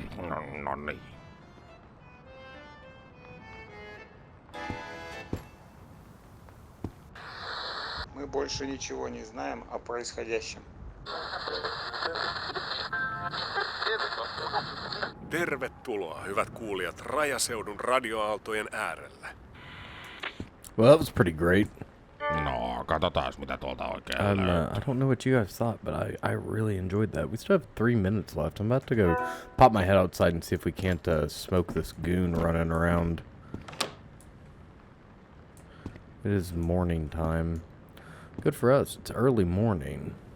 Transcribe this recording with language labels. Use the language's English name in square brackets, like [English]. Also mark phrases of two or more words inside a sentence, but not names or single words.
[Finnish] No niin. [Russian] Мы больше ничего не знаем о происходящем. [Finnish] Tervetuloa, hyvät kuulijat, rajaseudun radioaaltojen äärellä. [English] Well, that was pretty great. [Finnish] No, katsotaan mitä tuolta oikein [English] I [Finnish] löytyy. [English] don't know what you guys thought, but I really enjoyed that. We still have 3 minutes left. I'm about to go pop my head outside and see if we can't smoke this goon running around. It is morning time. Good for us. It's early morning.